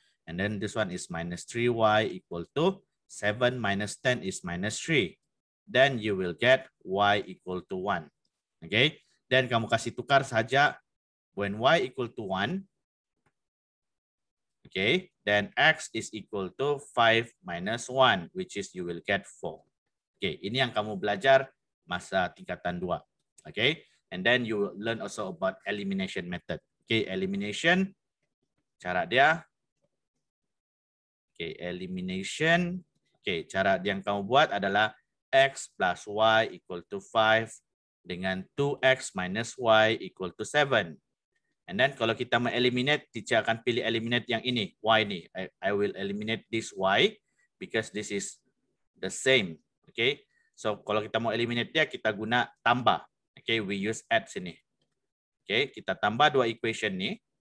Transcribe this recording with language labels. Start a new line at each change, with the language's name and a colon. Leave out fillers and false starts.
English: And then this one is minus 3y equal to 7 minus 10 is minus 3. Then you will get y equal to 1. Okay. Then
Malay: kamu kasih tukar saja
English: when y equal to 1. Okay. Then x is equal to 5 minus 1, which is you will get 4. Okay.
Malay: Ini yang kamu belajar masa tingkatan 2.
English: Okay. And then you learn also about elimination method. Okay. Elimination.
Malay: Cara dia.
English: Okay. Elimination. Okay.
Malay: Cara yang kamu buat adalah
English: x plus y equal to 5
Malay: dengan
English: 2x minus y equal to 7. And then
Malay: kalau kita mau eliminate, teacher akan pilih eliminate yang ini, y ni.
English: I will eliminate this y because this is the same. Okay. So
Malay: kalau kita mau eliminate dia, kita guna tambah.
English: Okay, we use add sini. Okay,
Malay: kita tambah dua equation ni.